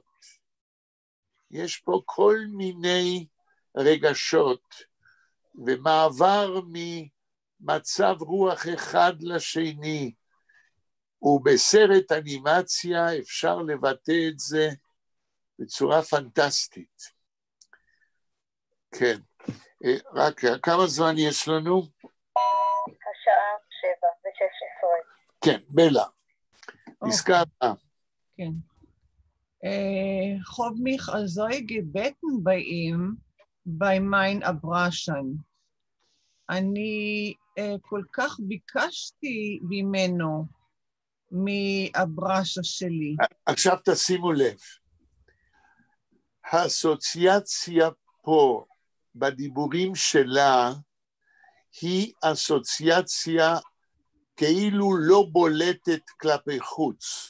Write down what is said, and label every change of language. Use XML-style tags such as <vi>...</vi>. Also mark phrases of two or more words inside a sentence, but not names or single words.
<he>יש פה כל מיני רגשות, ומעבר ממצב רוח אחד לשני, ובסרט אנימציה אפשר לבטא את זה בצורה פנטסטית. כן, רק כמה זמן יש לנו? השעה 7:16. כן, בלה. פסקה הבאה. כן.</he> <yi>האָב מיך אַלזאָ געבעטן בײַ אים, בײַ מײַן אַבראַשאַן.</yi> <he>אני כל כך ביקשתי ממנו, מהברשה שלי. עכשיו תשימו לב, האסוציאציה פה בדיבורים שלה היא אסוציאציה כאילו לא בולטת כלפי חוץ.</he>